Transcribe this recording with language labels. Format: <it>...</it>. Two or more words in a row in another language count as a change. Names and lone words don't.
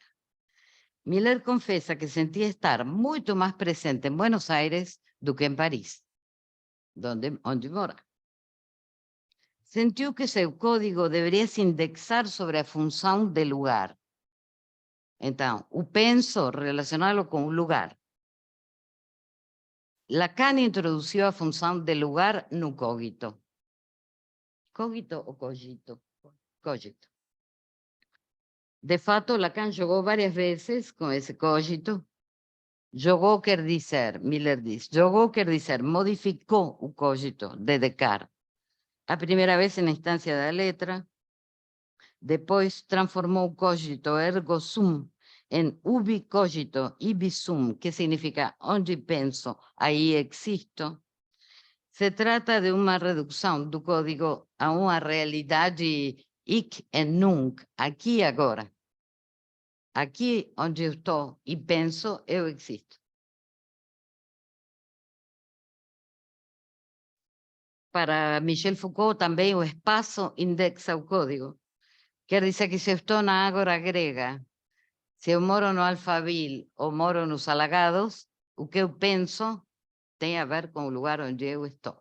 <pt>Miller confessa que sentia estar muito mais presente em Buenos Aires do que em Paris, onde mora. Sentiu que seu código deveria se indexar sobre a função de lugar. Então, o penso, relacioná-lo com o lugar. Lacan introduziu a função de lugar no cogito. Cogito ou cogito? Cogito. De fato, Lacan jogou várias vezes com esse cogito. Jogou quer dizer, Miller diz, jogou quer dizer, modificou o cogito de Descartes. A primeira vez na instância da letra, depois transformou o</pt> <la>cogito ergo sum</la> <pt>em</pt> <la>ubi cogito ibi sum,</la> <pt>que significa onde penso, aí existo. Se trata de uma redução do código a uma realidade</pt> <la>hic et nunc,</la> <pt>aqui e agora. Aqui onde eu estou e penso, eu existo. Para Michel Foucault também o espaço indexa o código. Quer dizer que se eu estou na Ágora grega, se eu moro no Alphaville ou moro nos Alagados, o que eu penso tem a ver com o lugar onde eu estou.</pt>